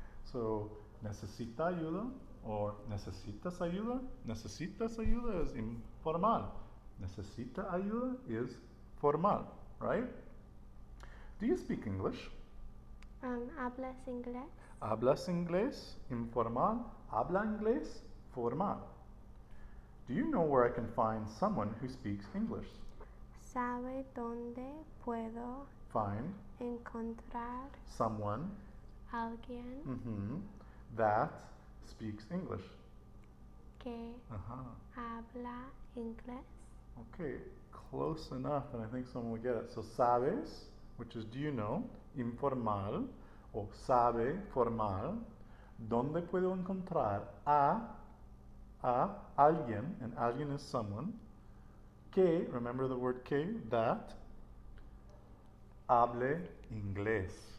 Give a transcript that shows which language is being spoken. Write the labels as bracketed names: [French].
[Spanish] So, necesita ayuda or necesitas ayuda. [English] Necesitas ayuda is informal. Necesita ayuda is formal, right? Do you speak English? [Spanish] ¿Hablas inglés? Hablas inglés, informal. Habla inglés, formal. [English] Do you know where I can find someone who speaks English? [Spanish] ¿Sabe dónde puedo [English] Find [Spanish] encontrar [English] someone [Spanish] alguien [English] that speaks English. [Spanish] que Uh-huh. habla inglés? [English] Okay, close enough, and I think someone will get it. So, sabes, which is do you know, informal, o sabe, formal, [Spanish] ¿dónde puedo encontrar a alguien, [English] and alguien is someone, que, remember the word que, that, [Spanish] hable inglés.